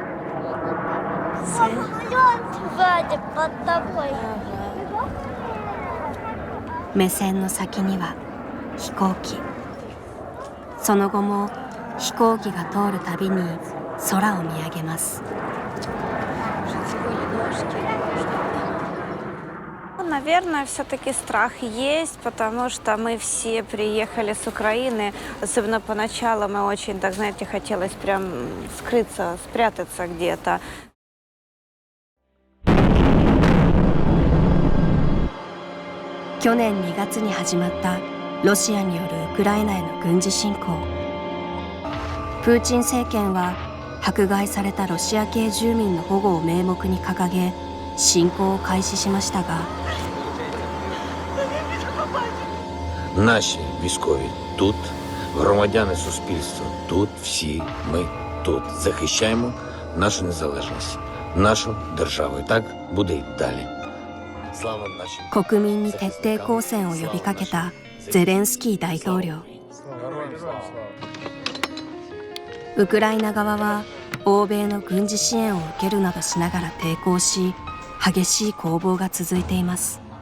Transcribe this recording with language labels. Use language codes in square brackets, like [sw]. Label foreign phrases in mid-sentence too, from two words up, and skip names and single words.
[ja] 目線の先には飛行機。その後も飛行機が通るたびに空を見上げます。 [ru] Наверное, все-таки страх есть, потому что мы все приехали с Украины. Особенно поначалу мы очень, так знаете, хотелось прям скрыться, спрятаться где-то. [ja] 去年2月に始まったロシアによるウクライナへの軍事侵攻。プーチン政権は迫害されたロシア系住民の保護を名目に掲げ侵攻を開始しましたが、 [uk] Наші військові тут, громадяни суспільства тут, всі ми тут захищаємо нашу незалежність, нашу державу. І так буде й далі. [ja] 国民に徹底抗戦を呼びかけたゼレンスキー大統領。ウクライナ側は欧米の軍事支援を受けるなどしながら抵抗し、激しい攻防が続いています。